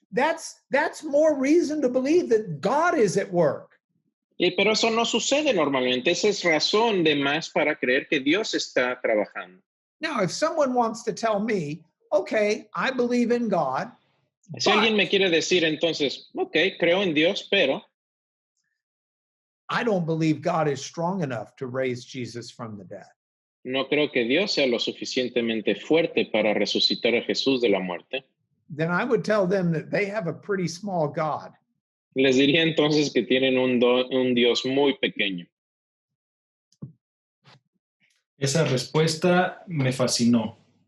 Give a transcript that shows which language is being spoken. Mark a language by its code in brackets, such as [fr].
[en] That's more reason to believe that God is at work. [es] Pero eso no sucede normalmente. Esa es razón de más para creer que Dios está trabajando. [en] Now, if someone wants to tell me, okay, I believe in God, [es] Si alguien me quiere decir entonces, ok, creo en Dios, pero [en] I don't believe God is strong enough to raise Jesus from the dead. [es] no creo que Dios sea lo suficientemente fuerte para resucitar a Jesús de la muerte, [en] Then I would tell them that they have a pretty small God. [es] les diría entonces que tienen un Dios muy pequeño. Esa respuesta me fascinó.